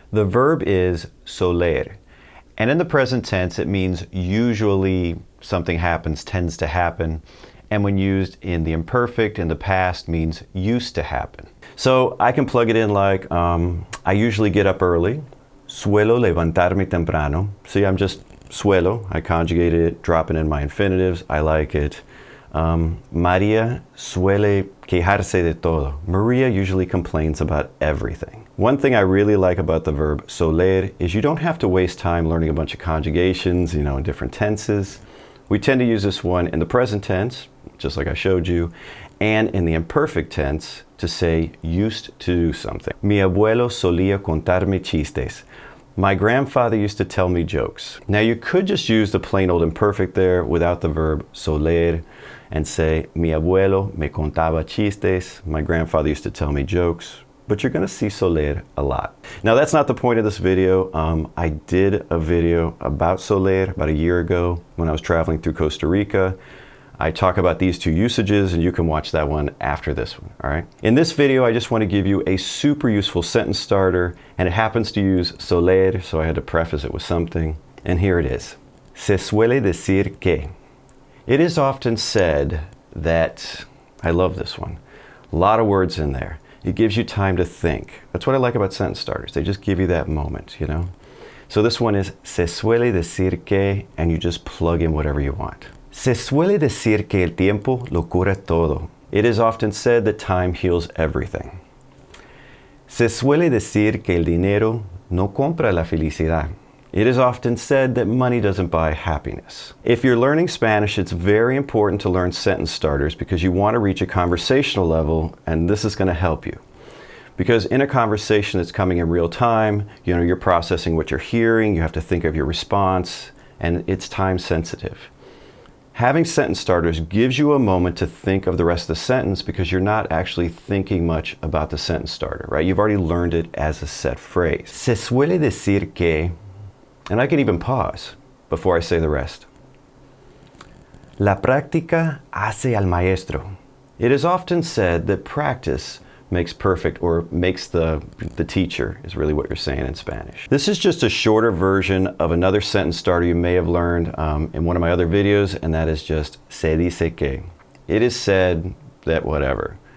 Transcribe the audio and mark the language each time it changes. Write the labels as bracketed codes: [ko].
[en] The verb is SOLER. And in the present tense, it means usually something happens, tends to happen. And when used in the imperfect, in the past, means used to happen. So I can plug it in like, I usually get up early. [es] Suelo levantarme temprano. [en] See, I'm just [es] suelo. [en] I conjugate it, dropping in my infinitives. I like it. [es] María suele quejarse de todo. [en] Maria usually complains about everything. One thing I really like about the verb soler is you don't have to waste time learning a bunch of conjugations, in different tenses. We tend to use this one in the present tense, just like I showed you, and in the imperfect tense to say used to do something. [es] Mi abuelo solía contarme chistes. [en] My grandfather used to tell me jokes. Now you could just use the plain old imperfect there without the verb soler and say [es] mi abuelo me contaba chistes. [en] My grandfather used to tell me jokes. But you're going to see soler a lot. Now that's not the point of this video. I did a video about soler about a year ago when I was traveling through Costa Rica. I talk about these two usages and you can watch that one after this one, all right? In this video, I just want to give you a super useful sentence starter and it happens to use soler, so I had to preface it with something. And here it is. [es] Se suele decir que. [en] It is often said that, I love this one, a lot of words in there. It gives you time to think. That's what I like about sentence starters. They just give you that moment, So this one is [es] se suele decir que, [en] and you just plug in whatever you want. [es] Se suele decir que el tiempo lo cura todo. [en] It is often said that time heals everything. [es] Se suele decir que el dinero no compra la felicidad. [en] It is often said that money doesn't buy happiness. If you're learning Spanish, it's very important to learn sentence starters because you want to reach a conversational level, and this is going to help you. Because in a conversation that's coming in real time, you're processing what you're hearing, you have to think of your response, and it's time sensitive. Having sentence starters gives you a moment to think of the rest of the sentence because you're not actually thinking much about the sentence starter, right? You've already learned it as a set phrase. [es] Se suele decir que, [en] and I can even pause before I say the rest. [es] La práctica hace al maestro. [en] It is often said that practice makes perfect, or makes the teacher, is really what you're saying in Spanish. This is just a shorter version of another sentence starter you may have learned in one of my other videos, and that is just [es] se dice que. [en] It is said that whatever.